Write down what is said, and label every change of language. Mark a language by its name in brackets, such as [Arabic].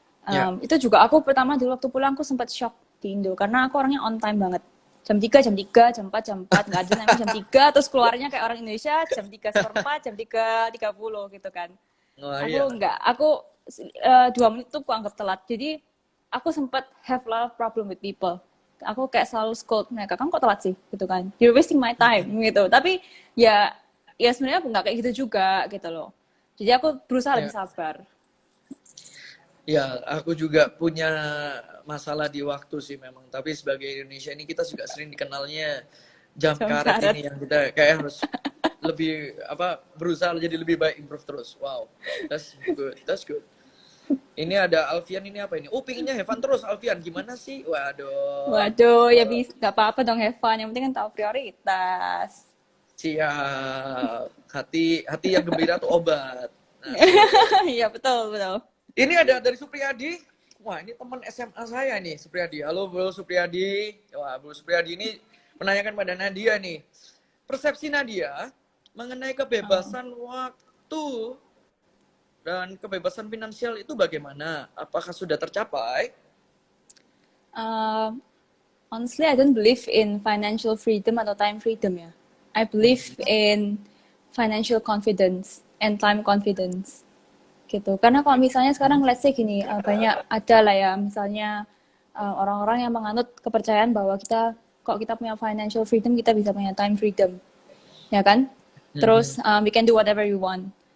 [Indonesian] Ya. Itu juga aku pertama dulu waktu pulang aku sempat shock di Indo, karena aku orangnya on time banget. Jam 3, jam 4, nggak ada namanya jam 3, terus keluarnya kayak orang Indonesia, jam 3 seperempat, jam 3:30 gitu kan. Wah, Aku iya. nggak, aku 2 menit tuh aku anggap telat. Jadi aku sempat [English] have a lot of problem with people. [Indonesian] Aku kayak selalu scold mereka, kamu kok telat sih gitu kan? [English] You're wasting my time [Indonesian] gitu. Tapi ya ya sebenarnya nggak kayak gitu juga gitu loh. Jadi aku berusaha lebih Ya. sabar. Ya, aku juga punya masalah di waktu sih memang. Tapi sebagai Indonesia ini kita juga sering dikenalnya jam Jam karet karet. ini yang kita kayak harus lebih apa berusaha jadi lebih baik, improve terus. [English] Wow, that's good, that's good. [Indonesian] Ini ada Alfian, ini apa ini? Oh, pinginnya Heaven terus Alfian. Gimana sih? Waduh. Waduh, ya bisa nggak apa-apa dong Evan. Yang penting kan tahu prioritas. Siap. Hati yang gembira tuh obat. Asik. Iya betul betul. Ini ada dari Supriyadi. Wah, ini teman SMA saya nih, Supriyadi. Halo, Bro Supriyadi. Wah, Bro Supriyadi ini menanyakan pada Nadia nih. Persepsi Nadia mengenai Oh. kebebasan waktu dan kebebasan finansial itu bagaimana? Apakah sudah tercapai? [English] Um, Honestly, I don't believe in financial freedom atau time freedom ya. I believe in financial confidence and time confidence [Indonesian] gitu. Karena kalau misalnya sekarang [English] let's say [Indonesian] gini, banyak ada lah ya misalnya orang-orang yang menganut kepercayaan bahwa kalau kita punya financial freedom, kita bisa punya time freedom, ya kan? [English] Terus we can do whatever we want.